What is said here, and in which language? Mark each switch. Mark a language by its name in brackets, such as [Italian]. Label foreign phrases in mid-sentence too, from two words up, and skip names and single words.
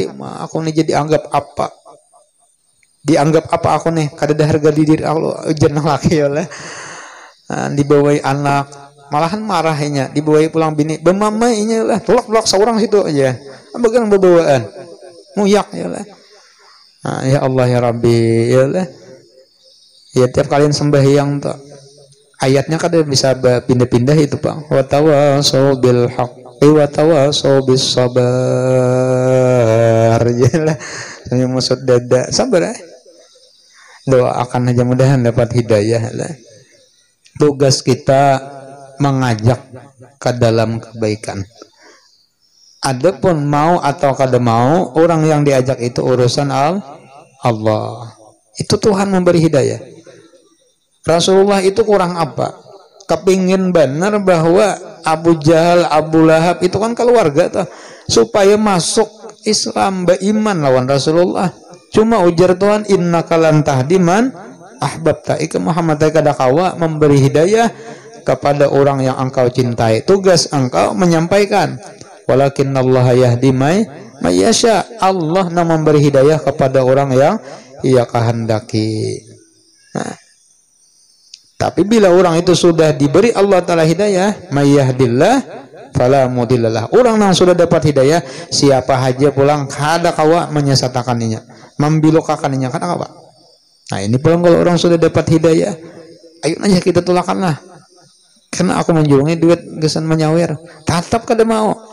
[Banjar] Aku nih jadi anggap apa? Dianggap apa aku nih? Kada ada harga diri Allah. Jenah laki ya lah. Dibawai anak, malahan marahnya. Dibawai pulang bini, bemama inya lah. Tolak seorang situ aja. Bagian berbawaan, muyak ya lah. Nah, [Arabic] يا الله يا ربي [Banjar] ya lah. Ya tiap kalian sembahyang tuh ayatnya kada bisa pindah-pindah itu Pak. [Arabic] وتواصوا بالحق وتواصوا بالصبر. [Banjar] Ya lah. Saya maksud dada sabar doakan aja mudahan dapat hidayah lah. Tugas kita mengajak ke dalam kebaikan. Adapun mau atau kada mau, orang yang diajak itu urusan Allah. Itu Tuhan memberi hidayah. Rasulullah itu kurang apa? Kepingin benar bahwa Abu Jahal, Abu Lahab itu kan keluarga tuh, supaya masuk Islam, beriman lawan Rasulullah. Cuma ujar Tuhan, [Arabic] إنك لن تهدي من أحببت. [Banjar] Ika Muhammad kada kawa memberi hidayah kepada orang yang engkau cintai. Tugas engkau menyampaikan. [Arabic] ولكن الله يهدي من يشاء. [Banjar] Allah yang memberi hidayah kepada orang yang ia kehendaki. Nah, tapi bila orang itu sudah diberi Allah Ta'ala hidayah, [Arabic] من يهد الله فلا مضل له. [Banjar] Orang yang sudah dapat hidayah, siapa saja pulang kada kawa menyesatakannya, membilokakannya kada kawa. Nah, ini pulang kalau orang sudah dapat hidayah, ayo aja kita tulakanlah. Karena aku menjulungi duit gesan menyawir, tetap kada mau.